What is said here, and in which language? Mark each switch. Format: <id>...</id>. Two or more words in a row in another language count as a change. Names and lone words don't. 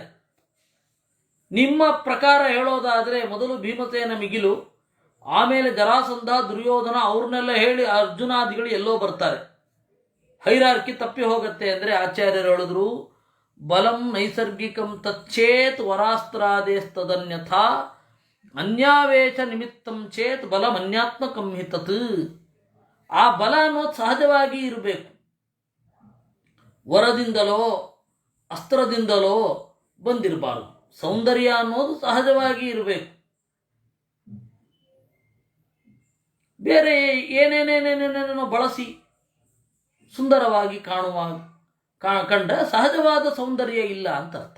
<kn>ನಿಮ್ಮ ಪ್ರಕಾರ ಹೇಳೋದಾದರೆ ಮೊದಲು ಭೀಮಸೇನ ಮಿಗಿಲು, ಆಮೇಲೆ ಜರಾಸಂಧ, ದುರ್ಯೋಧನ, ಅವ್ರನ್ನೆಲ್ಲ ಹೇಳಿ ಅರ್ಜುನಾದಿಗಳು ಎಲ್ಲೋ ಬರ್ತಾರೆ. ಹೈರಾರ್ಕಿ ತಪ್ಪಿ ಹೋಗುತ್ತೆ ಅಂದರೆ ಆಚಾರ್ಯರು ಹೇಳಿದ್ರು,</kn> <sa>ಬಲಂ ನೈಸರ್ಗಿಕಂ ತಚ್ಚೇತ್ ವರಾಸ್ತ್ರಾದೇಸ್ತದನ್ಯಥಾ ಅನ್ಯಾವೇಶ ನಿಮಿತ್ತಂ ಚೇತ್ ಬಲಂ ಅನ್ಯಾತ್ಮಕಂ ಹಿ ತತ್.</sa> <kn>ಆ ಬಲ ಅನ್ನೋದು ಸಹಜವಾಗಿ ಇರಬೇಕು. ವರದಿಂದಲೋ ಅಸ್ತ್ರದಿಂದಲೋ ಬಂದಿರಬಾರದು. ಸೌಂದರ್ಯ ಅನ್ನೋದು ಸಹಜವಾಗಿ ಇರಬೇಕು. ಬೇರೆ ಏನೇನೇನೇನೇನೇನೋ ಬಳಸಿ ಸುಂದರವಾಗಿ ಕಂಡ ಸಹಜವಾದ ಸೌಂದರ್ಯ ಇಲ್ಲ ಅಂತ ಅರ್ಥ.</kn>